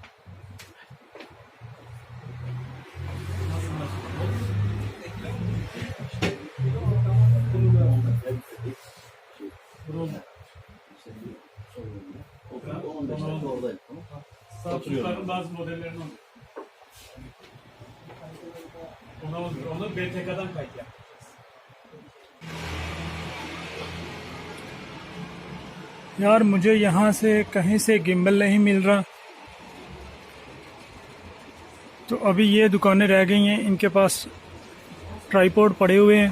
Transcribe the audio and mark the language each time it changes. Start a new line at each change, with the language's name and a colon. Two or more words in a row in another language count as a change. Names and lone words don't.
Turkish: Satışların bazı modellerini alıyor. Onu BTK'dan kayıt yap.
Hindi: यार मुझे यहाँ से कहीं से गिम्बल नहीं मिल रहा। तो अभी ये दुकानें रह गई हैं, इनके पास ट्राइपॉड पड़े हुए हैं।